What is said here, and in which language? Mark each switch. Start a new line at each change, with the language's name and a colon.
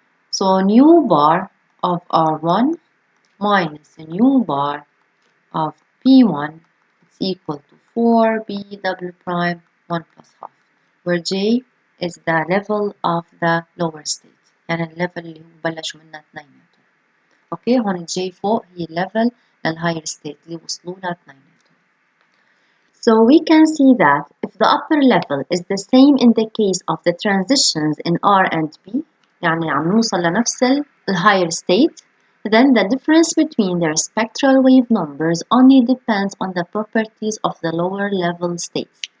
English: So new bar of R1 minus a new bar of P1 is equal to 4B double prime 1 plus half, where J is the level of the lower state.
Arabic: يعني الليفل اللي هو بلشوا منها اثنيناتهم. اوكي هون J فوق هي level للهاير state اللي وصلوا لها اثنيناتهم.
English: So we can see that if the upper level is the same in the case of the transitions in R and P,
Arabic: يعني عم نوصل لنفس
English: higher state, then the difference between their spectral wave numbers only depends on the properties of the lower level states.